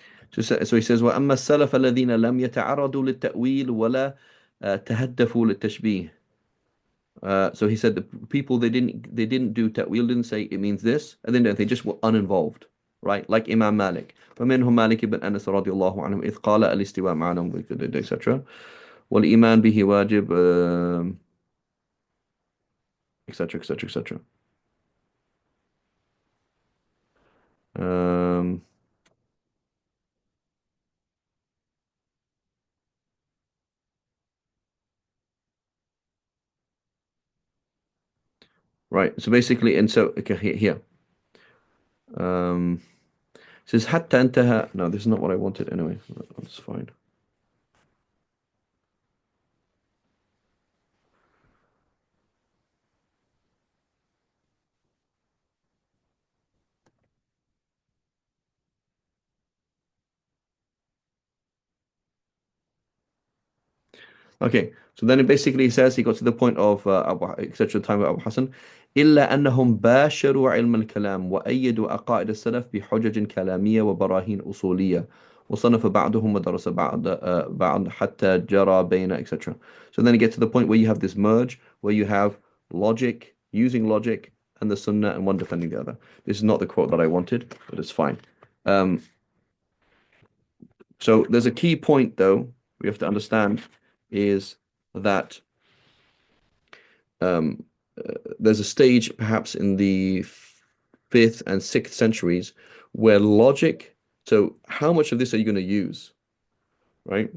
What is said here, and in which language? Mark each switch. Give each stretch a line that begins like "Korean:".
English: So he says
Arabic: وأما السلف الذين لم يتعرضوا للتأويل ولا تهدفوا للتشبيه.
English: So he said the people they didn't do ta'wil, didn't say it means this, and then they just were uninvolved, right? Like Imam Malik.
Arabic: فمنهم مالك بن أنس رضي الله عنه إذ قال الاستواء معلوم etc. والإيمان به واجب etc etc etc.
English: Right. So basically, and so okay, here. It says
Arabic: حتى انتهى.
English: No, this is not what I wanted anyway. That's fine. Okay, so then it basically says he got to the point of etc. Time of Abu Hassan
Arabic: إلا أنهم باشروا علم الكلام وأيدوا عقائد السلف بحجج كلامية وبراهين أصولية وصنف بعضهم ودرس بعض حتى جرى بين etc.
English: So then you get to the point where you have this merge where you have logic, using logic, and the sunnah, and one defending the other. This is not the quote that I wanted, but it's fine. So there's a key point though we have to understand is that there's a stage perhaps in the 5th and 6th centuries where logic, so how much of this are you going to use, right?